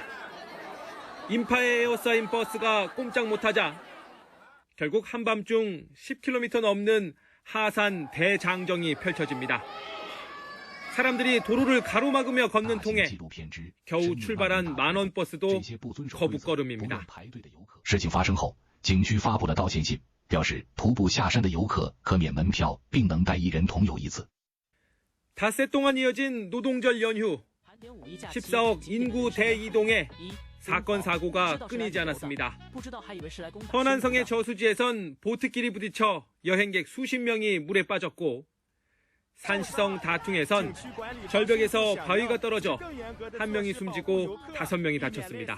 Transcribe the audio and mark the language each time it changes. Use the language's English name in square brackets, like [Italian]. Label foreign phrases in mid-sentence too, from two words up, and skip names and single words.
[Korean] 인파에 에워싸인 버스가 꼼짝 못하자 결국 한밤중 10km 넘는 하산 대장정이 펼쳐집니다. 사람들이 도로를 가로막으며 걷는 통에 겨우 출발한 만원 버스도 거북걸음입니다. [Chinese] 事情发生后，景区发布了道歉信，表示徒步下山的游客可免门票，并能带一人同游一次。 [Korean] 닷새 동안 이어진 노동절 연휴, 14억 인구 대이동에 사건 사고가 끊이지 않았습니다. 허난성의 저수지에선 보트끼리 부딪혀 여행객 수십 명이 물에 빠졌고 산시성 다퉁에선 절벽에서 바위가 떨어져 한 명이 숨지고 5명이 다쳤습니다.